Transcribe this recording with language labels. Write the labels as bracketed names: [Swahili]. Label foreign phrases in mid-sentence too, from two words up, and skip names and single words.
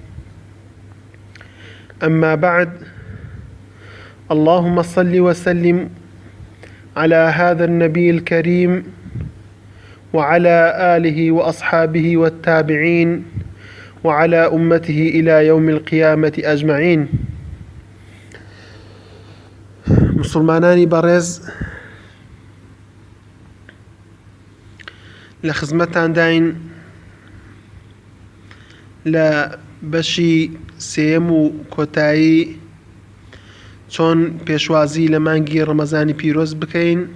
[Arabic] أما بعد، اللهم صل وسلم على هذا النبي الكريم وعلى آله وأصحابه والتابعين وعلى أمته إلى يوم القيامة أجمعين. [Central Kurdish] مسلمانانی بەڕێز، لە خزمەتان داین لە بەشی سێیەم و کۆتایی چۆن پێشوازی لە مانگی ڕەمەزانی پیرۆز بکەین.